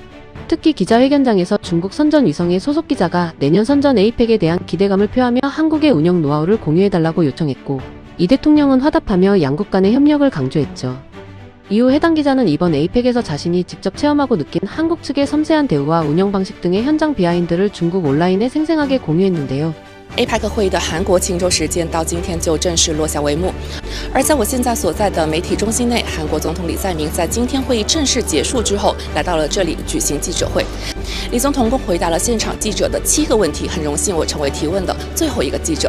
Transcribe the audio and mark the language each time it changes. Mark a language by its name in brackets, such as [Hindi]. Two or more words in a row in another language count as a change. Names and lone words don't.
[Korean] 특히 기자회견장에서 중국 선전 위성의 소속 기자가 내년 선전 에이펙에 대한 기대감을 표하며 한국의 운영 노하우를 공유해달라고 요청했고 이 대통령은 화답하며 양국 간의 협력을 강조했죠. 이후 해당 기자는 이번 에이펙에서 자신이 직접 체험하고 느낀 한국 측의 섬세한 대우와 운영 방식 등의 현장 비하인드를 중국 온라인에 생생하게 공유했는데요. [Chinese] APEC 会议的韩国庆州时间到今天就正式落下帷幕，而在我现在所在的媒体中心内，韩国总统李在明在今天会议正式结束之后，来到了这里举行记者会。李总统共回答了现场记者的7个问题，很荣幸我成为提问的最后一个记者。